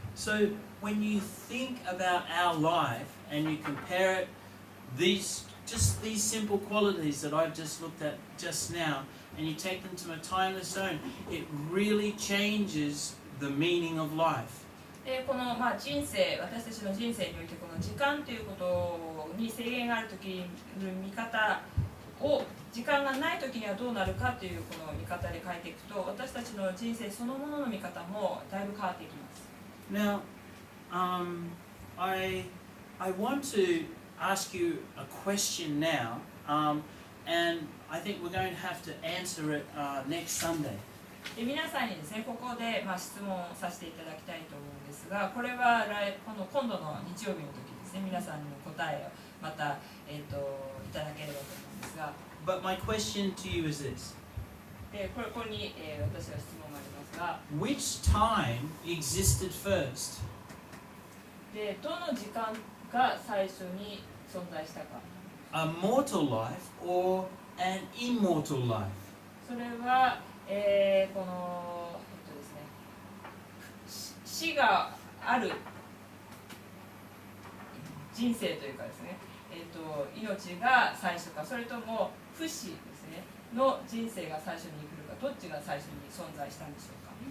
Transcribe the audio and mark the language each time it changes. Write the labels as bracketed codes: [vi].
[en] So when you think about our life and you compare it, these simple qualities that I've just looked at just now, and you take them to a timeless zone, it really changes the meaning of life. [ja] でこの人生、私たちの人生においてこの時間ということに制限があるときの見方を時間がないときにはどうなるかというこの見方で変えていくと、私たちの人生そのものの見方もだいぶ変わっていきます。 [en] Now, I want to ask you a question now, and I think we're going to have to answer it next Sunday. [ja] で皆さんにですね、ここで質問させていただきたいと思うんですが、これは今度の日曜日の時ですね、皆さんの答えをまた、いただければと思うんですが。 [en] But my question to you is this. [ja] でここに、私は質問がありますが、 [en] Which time existed first? [ja] でどの時間が最初に存在したか。 [en] A mortal life or an immortal life? [ja] それは、この、ですね、死がある人生というかですね、命が最初か、それとも不死ですねの人生が最初に来るか、どっちが最初に存在したんでしょうか。